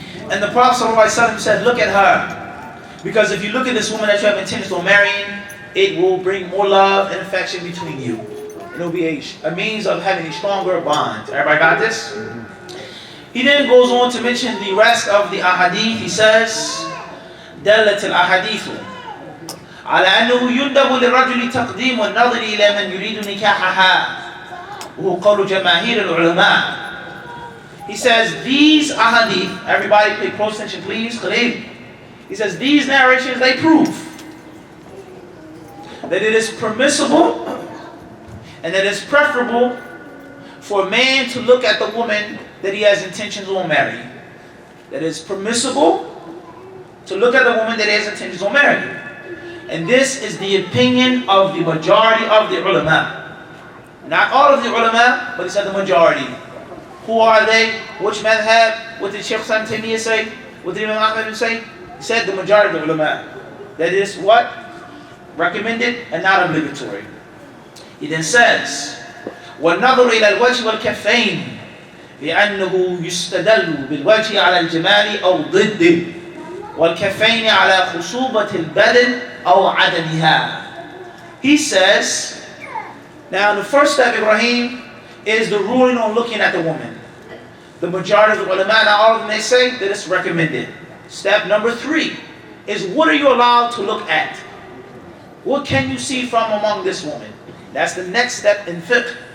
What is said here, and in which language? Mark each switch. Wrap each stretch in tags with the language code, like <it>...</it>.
<en>And the Prophet ﷺ said, look at her. Because if you look at this woman that you have intentions on marrying, it will bring more love and affection between you. It will be a means of having a stronger bond. Everybody got this? He then goes on to mention the rest of the ahadith.</en> <ar>He says, دلت الأحاديث على أنه يندب للرجل تقديم النظر إلى من يريد نكاحها وهو قول جماهير العلماء.</ar> <en>He says these ahadith, everybody pay close attention please, he says these narrations, they prove that it is permissible and that it's preferable for a man to look at the woman that he has intentions on marrying. That it's permissible to look at the woman that he has intentions on marrying. And this is the opinion of the majority of the ulama. Not all of the ulama, but he said the majority. Who are they? Which madhab? What did Shaykh Ibn Taymiyyah say? What did Imam Ahmad say? He said the majority of the ulama. That is what? Recommended and not obligatory.</en> <ar>He then says, وَالنَّظُرُ إِلَى الْوَجْهِ وَالْكَفَّيْنِ لأنه يستدل بالوجه على الجمال أو ضده والكفين على خصوبة البدن أو عدمها.</ar> <en>He says, now the first step, Ibrahim, is the ruling on looking at the woman. The majority of the ulama, not all of them, they say that it's recommended. Step number 3 is what are you allowed to look at? What can you see from among this woman? That's the next step in fiqh.</en>